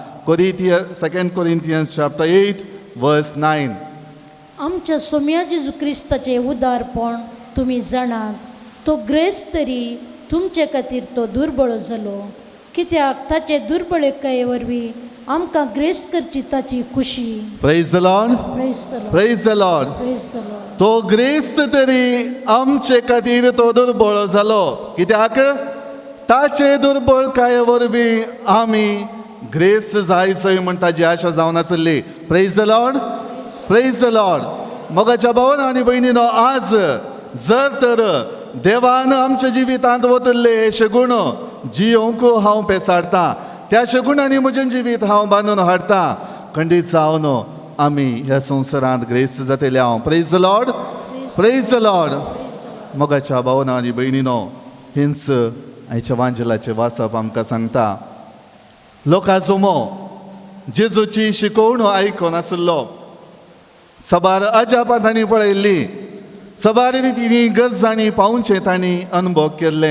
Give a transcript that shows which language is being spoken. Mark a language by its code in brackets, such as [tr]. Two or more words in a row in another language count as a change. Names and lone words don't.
[en] Second Corinthians chapter 8 verse 9. [kok] आमच्या सोम्या जेजू क्रिस्ताचें उदारपण तुमी जाणात. तो ग्रेस्त तरी तुमचे खातीर तो दुर्बळ जालो. कित्याक ताचे दुर्बळकाये वरवीं आमकां ग्रेस्त करची ताची खुशी. [en] Praise the Lord, Praise the Lord, Praise the Lord. Praise the Lord. [kok] तो ग्रेस्त तरी आमचे खातीर तो दुर्बळ जालो. कित्याक ताचे दुर्बळकाये वरवीं आमी ग्रेस्त जायचंय म्हण ताची आशा जावन आसली. [en] Praise the Lord, Praise the Lord. [kok] मोगाच्या भावांनो आनी भयणीनो, आज जर तर देवान आमच्या जिवितांत वतल्ले हे शगूण जियोंक हांव पेसाडटा, त्या शगुणांनी म्हजें जिवीत हांव बांदून हाडटा. खंडीत जावन आमी ह्या संवसारांत ग्रेस्त जातले हांव. [en] Praise the Lord, Praise the Lord. [kok] मोगाच्या भावांनो आनी भयणीनो, हिंच आयच्या वांजलाचें वाचप आमकां सांगता. लोकांचो जेजूची शिकोवण आयकोन आसलो. सबार अजापां तांणी पळयल्ली. सबार रितीनी गरजांनी पावचें तांणी अनुभव केल्ले.